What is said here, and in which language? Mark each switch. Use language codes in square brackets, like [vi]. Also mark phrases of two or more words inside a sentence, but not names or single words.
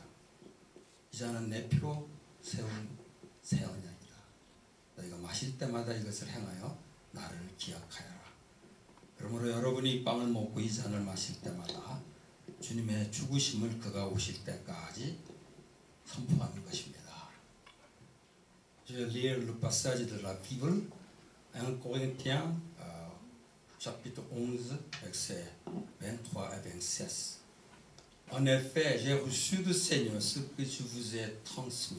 [ko] 이 잔은 내 피로 세운 새 언약이다. 너희가 마실 때마다 이것을 행하여 나를 기억하여라. 그러므로 여러분이 이 빵을 먹고 이 잔을 마실 때마다 주님의 죽으심을 그가 오실 때까지 선포하는 것입니다. [fr] Je vais lire le passage de la Bible, 1 Corinthiens chapitre 11, versets 23 et 26. En effet, j'ai reçu du Seigneur ce que je vous ai transmis.